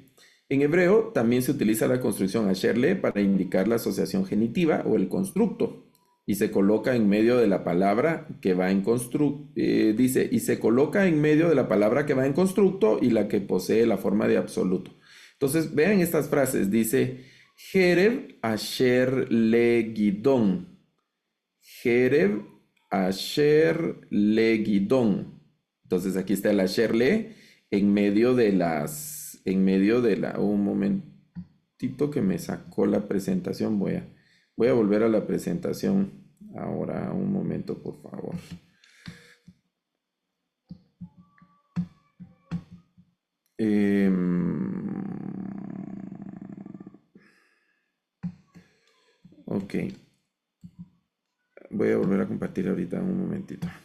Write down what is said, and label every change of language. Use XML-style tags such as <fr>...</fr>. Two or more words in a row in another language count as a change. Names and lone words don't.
<es>En hebreo también se utiliza la construcción</es> <he>אשר-ל</he> <es>para indicar la asociación genitiva o el constructo y se coloca en medio de la palabra que va en constructo, dice, y se coloca en medio de la palabra que va en constructo y la que posee la forma de absoluto. Entonces, vean estas frases, dice,</es> <he>חרב אשר ל גדעון חרב אשר ל גדעון.</he> <es>Entonces, aquí está el</es> <he>אשר ל</he> <es>en medio de la, un momentito que me sacó la presentación, voy a volver a la presentación. Ahora, un momento, por favor. Ok, voy a volver a compartir ahorita un momentito.</es>